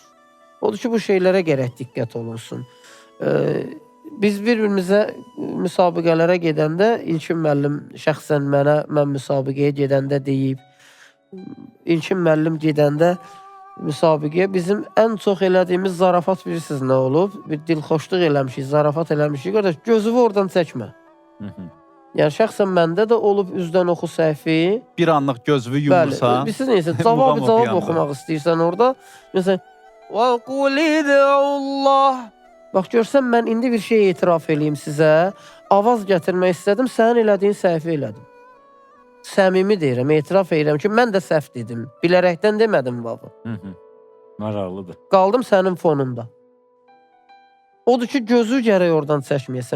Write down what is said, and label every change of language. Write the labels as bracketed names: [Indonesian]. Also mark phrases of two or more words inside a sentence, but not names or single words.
[Azerbaijani] Odur ki, bu şeylərə gərək diqqət olunsun. Biz bir-birimizə müsabiqələrə gedəndə, İlkin müəllim şəxsən mən müsabiqəyə gedəndə deyib, İlkin müəllim gedəndə müsabiqəyə bizim ən çox elədiyimiz zarafat bilirsiniz nə olub? Bir dilxoşluq eləmişik, zarafat eləmişik. Qardaş, gözünü oradan çəkmə. Yəni şəxsən məndə də olub üzdən oxu səhvi. Bir anlıq gözünü yumursan. Bəli, siz neysə, cavab oxumaq istəyirsən orada. Məsələn, [Arabic] وَقُلِ دَعُوا اللّٰهِ [Azerbaijani] Bax, görsən, mən indi bir şey etiraf eləyim sizə. Avaz gətirmək istədim, sənin elədiyin səhvi elədim. Səmimi deyirəm, etiraf edirəm ki, mən də səhv dedim. Bilərəkdən demədim baba. Maraqlıdır. Qaldım sənin fonunda. Odur ki, gözü gərək oradan çəkməyəsən.